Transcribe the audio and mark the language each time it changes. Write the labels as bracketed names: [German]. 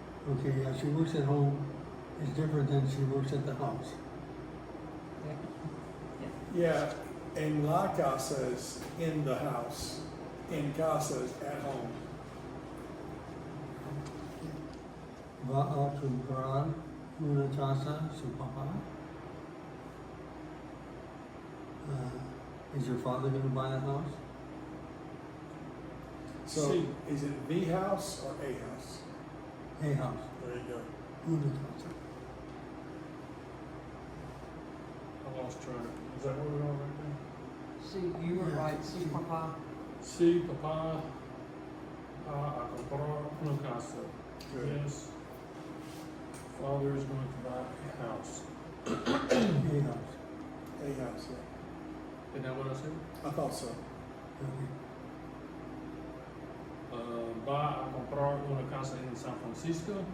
[English] Okay, yeah, she works at home. It's different than she works at the house. Yeah, [Spanish] en la casa [English] is in the house. In casa is at home. [Spanish] Va a comprar una casa su papá. [English] Is your father going to buy a house? So See. is it the house or a house? A house. There you go. [Spanish] Una casa. [English] I lost track. Is that where we are right now? See, you were Yeah, right, see, see. [Spanish] Papa. Sí, papá va a comprar una casa. [English] Good. Yes. Father is going to buy a house. A house. A house, yeah. Isn't that what I said? I thought so. Okay. [Spanish] Va a comprar una casa en San Francisco.